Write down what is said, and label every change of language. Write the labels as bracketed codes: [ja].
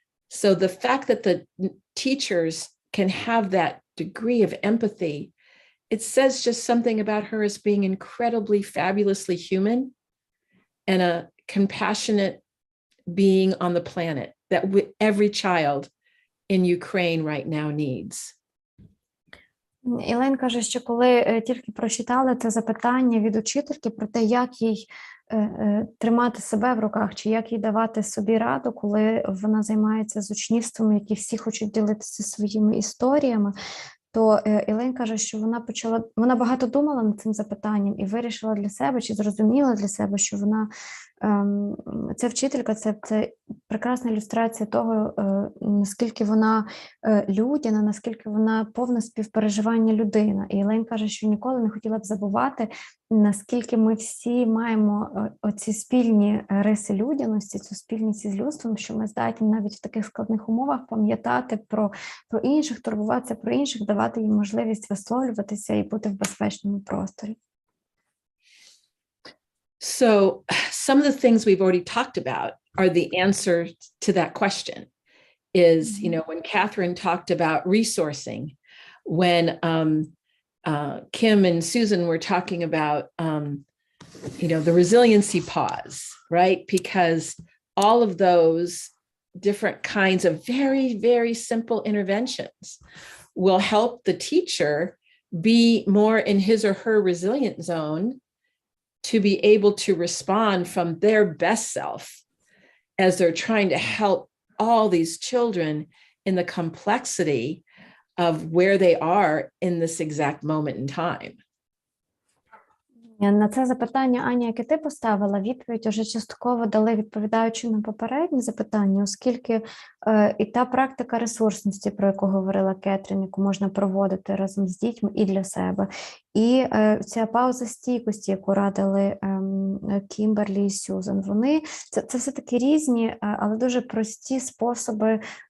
[en] So the fact that the teachers can have that degree of empathy, it says just something about her as being incredibly, fabulously human and a compassionate being on the planet that every child in Ukraine right now needs. [uk] Ілейн каже, що коли тільки прочитали це запитання від учительки про те, як їй тримати себе в руках, чи як їй давати собі раду, коли вона займається з учнівством, які всі хочуть ділитися своїми історіями, то Ілейн каже, що вона багато думала над цим запитанням і вирішила для себе, чи зрозуміла для себе, що вона, ця вчителька, це прекрасна ілюстрація того, наскільки вона людяна, наскільки вона повна співпереживання людина. І Ілейн каже, що ніколи не хотіла б забувати, наскільки ми всі маємо оці спільні риси людяності, цю спільність із людством, що ми здатні навіть в таких складних умовах пам'ятати про інших, турбуватися про інших, давати їм можливість висловлюватися і бути в безпечному просторі. [en] So some of the things we've already talked about are the answer to that question. Is, you know, when Catherine talked about resourcing, when Kim and Susan were talking about, you know, the resiliency pause, right? Because all of those different kinds of very, very simple interventions will help the teacher be more in his or her resilient zone to be able to respond from their best self as they're trying to help all these children in the complexity of where they are in this exact moment in time. [uk] На це запитання, Аня, яке ти поставила, відповідь уже частково дали, відповідаючи на попередні запитання, оскільки і та практика ресурсності, про яку говорила Кетрін, яку можна проводити разом з дітьми і для себе, і ця пауза стійкості, яку радили Кімберлі і Сюзан, вони, це все-таки різні, але дуже прості способи